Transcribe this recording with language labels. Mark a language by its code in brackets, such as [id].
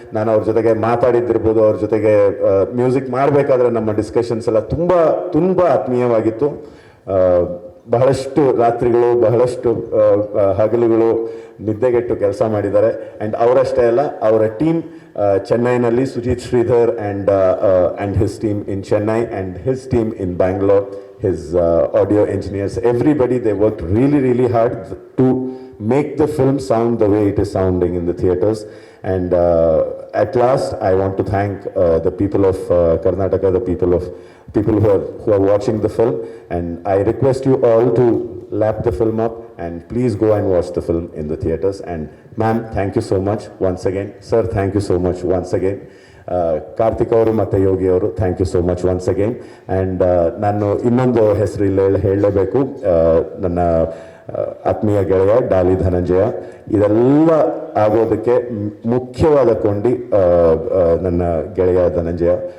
[kn] ನಾನು ಅವ್ರ ಜೊತೆಗೆ ಮಾತಾಡಿದ್ದಿರ್ಬೋದು, ಅವ್ರ ಜೊತೆಗೆ ಮ್ಯೂಸಿಕ್ ಮಾಡಬೇಕಾದ್ರೆ ನಮ್ಮ ಡಿಸ್ಕಷನ್ಸ್ ಎಲ್ಲ ತುಂಬ ಆತ್ಮೀಯವಾಗಿತ್ತು. ಬಹಳಷ್ಟು ರಾತ್ರಿಗಳು, ಬಹಳಷ್ಟು ಹಗಲುಗಳು ನಿದ್ದೆಗೆಟ್ಟು ಕೆಲಸ ಮಾಡಿದ್ದಾರೆ. [en] and [kn] ಅವರಷ್ಟೇ ಅಲ್ಲ, ಅವರ ಟೀಮ್ ಚೆನ್ನೈನಲ್ಲಿ, [en] Sujith Sridhar and his team in Chennai and his team in Bangalore, his audio engineers, everybody, they worked really, really hard to make the film sound the way it is sounding in the theaters. And at last, I want to thank the people of Karnataka, the people who are watching the film. And I request you all to lap the film up and please go and watch the film in the theaters. And ma'am, thank you so much once again. Sir, thank you so much once again. [kn] Karthik ಅವರು ಮತ್ತು ಯೋಗಿ ಅವರು, [en] Thank you so much once again. [kn] And ನಾನು ಇನ್ನೊಂದು ಹೆಸರು ಇಲ್ಲಿ ಹೇಳಲೇಬೇಕು, ನನ್ನ ಆತ್ಮೀಯ ಗೆಳೆಯ ಡಾಲಿ ಧನಂಜಯ. ಇದೆಲ್ಲ ಆಗೋದಕ್ಕೆ ಮುಖ್ಯವಾದ ಕೊಂಡಿ ನನ್ನ ಗೆಳೆಯ ಧನಂಜಯ.